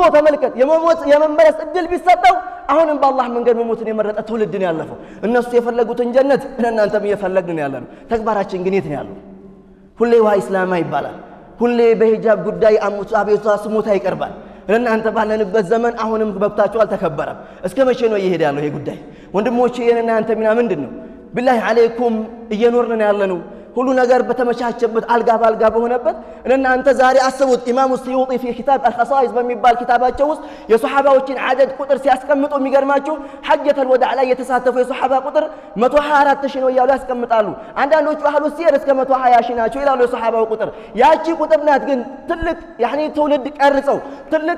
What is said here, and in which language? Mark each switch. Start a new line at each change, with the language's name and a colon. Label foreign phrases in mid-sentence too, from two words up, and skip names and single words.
Amharic: ተመልከት የመመለስ እድል ቢሰጠው አሁንም በአላህ መንገድ መሞትን የመረጠ ትውልድ ነው ያለፈው እነሱ የፈለጉትን ጀነት እናንተም እየፈለግን ነው ያለነው ተግባራችን ግን የት ነው ያለው ሁሌ
Arabic: وا إسلاماه
Amharic: ይባላል ሁሌ በሂጃብ ጉዳይ አቤቱታ ስሞታ ይቀርባል እናንተ ባለንበት ዘመን አሁንም መብታችሁ አልተከበረም እስከ መቼ ነው እየሄደ ያለው ይሄ ጉዳይ ወንድሞቼ የእናንተ ሚና ምንድነው
Arabic: بالله عليكم
Amharic: እየኖርን ያለነው ሁሉ ነገር በተመቻቸበት አልጋ ባልጋ በሆነበት እና አንተ ዛሬ አስቡት ኢማሙ ሲዩጢ
Arabic: في كتاب الخصائص
Amharic: በሚባል ኪታባቸው ውስጥ የሱሐባዎችን አደድ ቁጥር ሲያስቀምጡ የሚገርማችሁ
Arabic: حجة الوداع
Amharic: ላይ የተሳተፉ የሱሐባ ቁጥር 124 ሺህ ነው ያሉ ያስቀምጣሉ አንዳንዶቹ
Arabic: أهل السير
Amharic: እስከ 120 ሺህ ናቸው ይላሉ የሱሐባው ቁጥር ያቺ ቁጥር ናት ግን ትልቅ ያኒ ትውልድ ቀርጸው ትልቅ